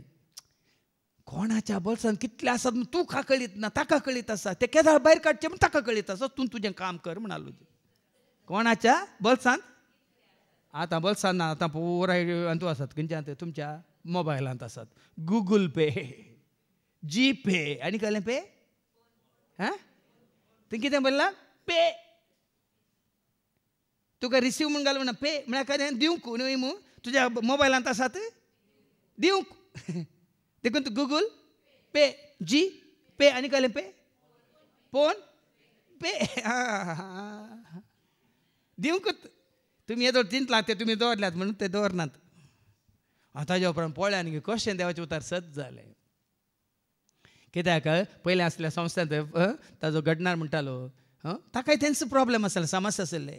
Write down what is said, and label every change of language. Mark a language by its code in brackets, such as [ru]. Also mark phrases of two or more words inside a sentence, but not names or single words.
[kok] कोणाच्या बोल्सान कितले आसात म्हूण तूं कळीत ना, ताका कळीत आसा. ते केदाळ भायर काडचे म्हूण ताका कळीत आसा. तूं तुजें काम कर म्हणालो. कोणाच्या बोल्सांत? आतां बोल्सान ना, आतां पुराय हातूं आसात. खंयच्या तुमच्या मोबायलांत आसात. गुगल पे, जी पे आनी कसलें पे? थंय कितें बरयलां? पे. तुका रिसीव म्हूण घाल म्हणा पे म्हळ्यार काय दिवंक न्हय मू तुज्या मोबायलांत आसात दिवंक. देखून तूं गुगल पे, जी पे आनी कसलें पे? फोन पे. दिवंकूच. तुमी येदो चिंतलात ते तुमी दवरल्यात म्हणून ते दवरनात. ताज्या उपरांत पळय आनी कशें देवाचें उतार सत जालें. कित्याक पयलीं आसल्या संस्थांत ताजो घडणार म्हणटालो ताकाय तेंचो प्रॉब्लेम आसले, समस्या आसले.